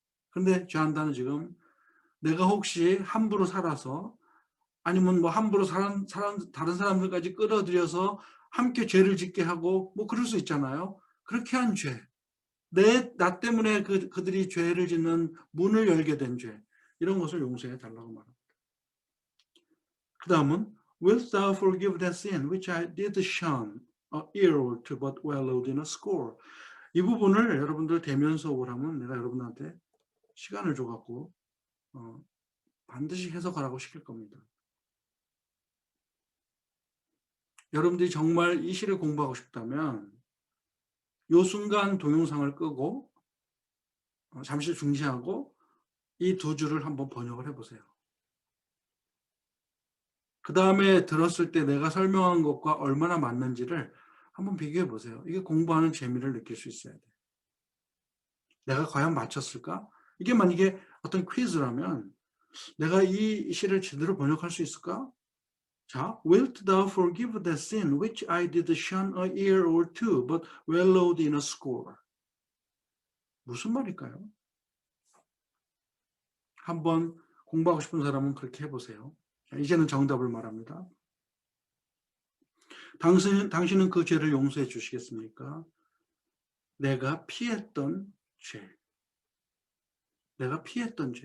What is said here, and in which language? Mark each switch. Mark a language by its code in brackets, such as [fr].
[ko] 그런데 죄한다는 지금 내가 혹시 함부로 살아서 아니면 뭐 함부로 다른 사람들까지 끌어들여서 함께 죄를 짓게 하고 뭐 그럴 수 있잖아요. 그렇게 한 죄. 나 때문에 그들이 죄를 짓는 문을 열게 된 죄. 이런 것을 용서해 달라고 말합니다. 그 다음은 [en] Wilt thou forgive that sin which I did shun a year or two but well load in a score. [ko] 이 부분을 여러분들 대면 수업을 하면 내가 여러분한테 시간을 줘갖고 반드시 해석하라고 시킬 겁니다. 여러분들이 정말 이 시를 공부하고 싶다면 요 순간 동영상을 끄고 잠시 중지하고 이 두 줄을 한번 번역을 해보세요. 그 다음에 들었을 때 내가 설명한 것과 얼마나 맞는지를 한번 비교해 보세요. 이게 공부하는 재미를 느낄 수 있어야 돼. 내가 과연 맞췄을까? 이게 만약에 어떤 퀴즈라면 내가 이 시를 제대로 번역할 수 있을까? 자, [en] Wilt thou forgive the sin which I did shun a year or two, but well load in a score? [ko] 무슨 말일까요? 한번 공부하고 싶은 사람은 그렇게 해보세요. 자, 이제는 정답을 말합니다. 당신은 그 죄를 용서해 주시겠습니까? 내가 피했던 죄. 내가 피했던 죄.